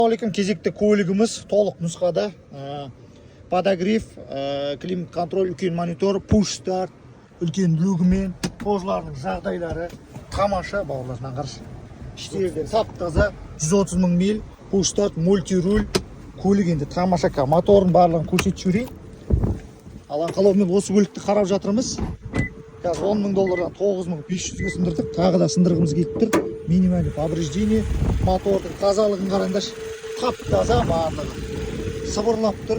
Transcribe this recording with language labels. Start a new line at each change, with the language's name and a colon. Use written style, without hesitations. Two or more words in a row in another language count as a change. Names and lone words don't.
Kazakh: Ассалаумағалейкум, кезекті көлігіміз толық нұсқада.
Russian: Подогрев, климат контроль,
Kazakh: үлкен монитор,
English: push start,
Kazakh: үлкен люгімен, қожалардың жағдайлары тамаша, бауырларынан қарсы. Іштерден тап-таза, 130 мың миль,
English: push start,
Kazakh: мультируль, көлік енді тамаша. Моторын барлығын көрсетіп жіберейін. Алан қалаумен осы көлікті қарап жатырмыз. Қазір $10 мың 9.500-ге сындырдық. Тағы да сындырғымыз келіп тұр.
Russian: Минимальный повреждение.
Kazakh: Мотордың тазалығын қараңдаршы. Тап-таза барлығы. Сыбырлап тұр.